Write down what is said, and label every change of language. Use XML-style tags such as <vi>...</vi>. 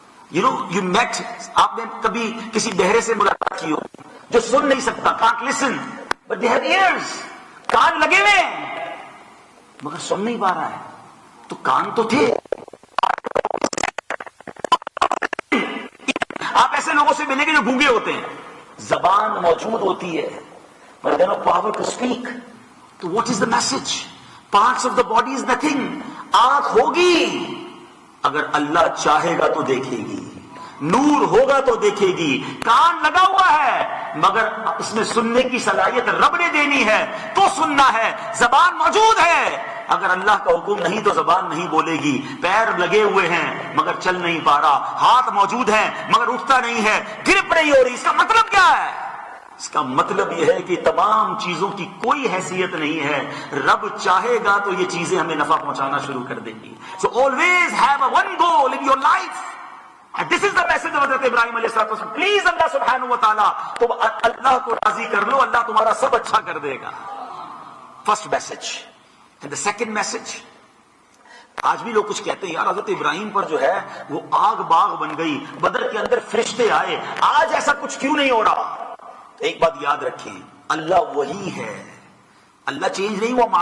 <en>you met,</en> <ur>آپ نے کبھی کسی بہرے سے ملاقات کی ہو جو سن نہیں سکتا,</ur> <en>can't listen, but they have ears,</en> <ur>کان لگے ہوئے ہیں مگر سن نہیں پا رہا ہے. تو کان تو تھے. آپ ایسے لوگوں سے ملیں گے جو گونگے ہوتے ہیں, زبان موجود ہوتی ہے</ur> <en>but they have no power to speak.</en> <ur>تو</ur> <en>what is the message? Parts of the body is nothing.</en> <ur>آنکھ ہوگی, اگر اللہ چاہے گا تو دیکھے گی, نور ہوگا تو دیکھے گی. کان لگا ہوا ہے مگر اس میں سننے کی صلاحیت رب نے دینی ہے تو سننا ہے. زبان موجود ہے, اگر اللہ کا حکم نہیں تو زبان نہیں بولے گی. پیر لگے ہوئے ہیں مگر چل نہیں پا رہا, ہاتھ موجود ہے مگر اٹھتا نہیں ہے, گرپ نہیں ہو رہی. اس کا مطلب کیا ہے؟ اس کا مطلب یہ ہے کہ تمام چیزوں کی کوئی حیثیت نہیں ہے. رب چاہے گا تو یہ چیزیں ہمیں نفع پہنچانا شروع کر دیں گی.</ur> <en>So always have a one goal in your life. And this is the message of Hazrat Ibrahim alayhi salatu.</en> <ur>Please Allah subhanahu wa ta'ala, تم اللہ کو راضی کر لو, اللہ تمہارا سب اچھا کر دے گا.</ur> <en>First message. And the second message.</en> <ur>آج بھی لوگ کچھ کہتے ہیں یار حضرت ابراہیم پر جو ہے وہ آگ باغ بن گئی, بدر کے اندر فرشتے آئے, آج ایسا کچھ کیوں نہیں ہو رہا؟ ایک بات یاد رکھیں, اللہ وہی ہے, اللہ چینج نہیں ہوا.</ur>